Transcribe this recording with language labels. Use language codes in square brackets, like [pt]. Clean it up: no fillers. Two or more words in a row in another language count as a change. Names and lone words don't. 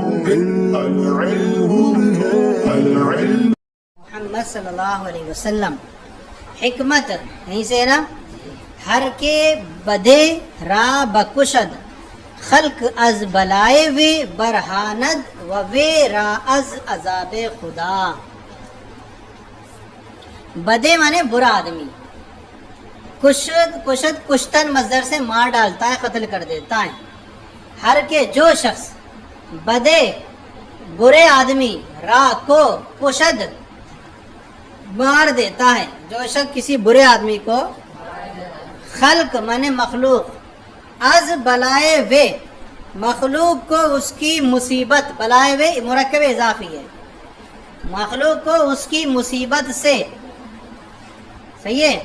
[fa] محمد [ar] صلی اللہ علیہ وسلم [ur] حکمت یہیں سے نا [fa] ہر کے بدے را بکشد خلق از بلائے وے برہاند و وے را از عذاب خدا. [ur] بدے مانے برا آدمی، کشد کشتن مصدر سے مار ڈالتا ہے، قتل کر دیتا ہے. [fa] ہر کے [ur] جو شخص بدے برے آدمی را کو کشد مار دیتا ہے، جو شخص کسی برے آدمی کو خلق مانے مخلوق [fa] از بلائے وے [ur] مخلوق کو اس کی مصیبت، [fa] بلائے وے [ur] مرکب اضافی ہے، مخلوق کو اس کی مصیبت سے، صحیح ہے.